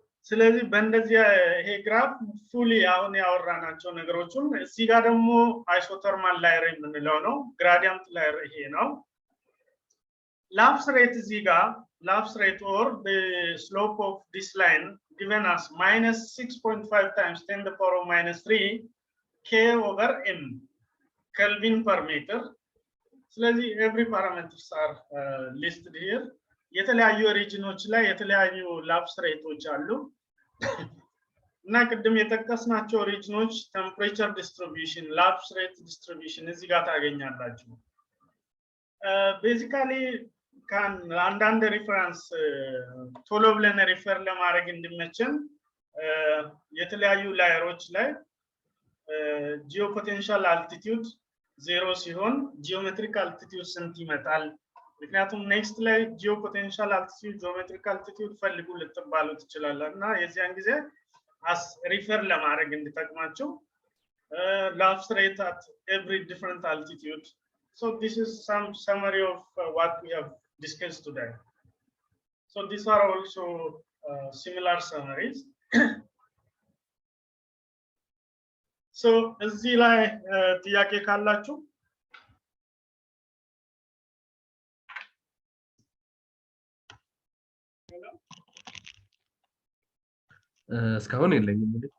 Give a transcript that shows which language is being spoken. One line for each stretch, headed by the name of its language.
Amharic: ስለዚህ በእንደዚህ ይሄ ግራፍ ፉሊ አሁን ያወራናቸው ነገሮችን እዚህ ጋር ደግሞ አይሶተርማል ላየር የምንለው ነው። ግራዲየንት ላየር ይሄ ነው።
English: lapse rate እዚህ ጋር lapse rate or the slope of this line given us minus 6.5 times 10 to the power of minus 3 K over M Kelvin per meter.
Amharic: ስለዚህ
English: every parameters are listed here.
Amharic: የተለያዩ ሪጅኖች ላይ የተለያዩ lapse rateዎች አሉ እና ቅድም የጠቀስናቸው ሪጅኖች temperature distribution, lapse rate distribution እዚህ ጋር ታገኛላችሁ። basically can አንዳንድ ሪፈረንስ ቶሎ ብለን ሪፈር ለማድረግ እንድመቸን የተለያዩ ላየሮች ላይ geopotential altitude 0 ሲሆን geometric altitude ስንት ይመጣል? ምክንያቱም ኔክስት ላይ geopotential altitude geometric altitude ፈልጉ ልትባሉ ትችላላችሁ እና የዚያን ጊዜ አስ ሪፈር ለማድረግ እንድጠቅማችሁ
English: Lapse rate at every different altitude. So this is some summary of what we have discussed today. So these are also similar summaries.
Amharic: So እዚህ ላይ ጥያቄ ካላችሁ እስካሁን የለኝም።